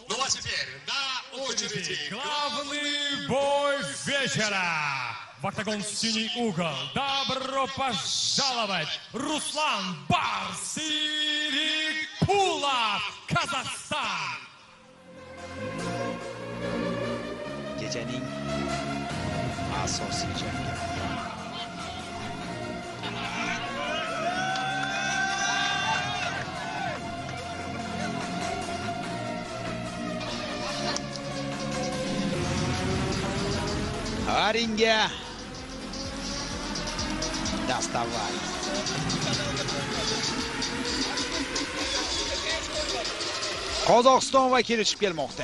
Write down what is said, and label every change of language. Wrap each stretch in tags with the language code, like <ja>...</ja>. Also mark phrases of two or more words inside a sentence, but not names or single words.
<ru>теперь на очереди главный бой вечера. В октагон синий угол. Добро пожаловать, Руслан Барсирикулов, Казахстан.</ru> <uz>Gecenin asosiy jangi. Ringa dastavval Qozog'iston vakili chiqib kelmoqda.</uz>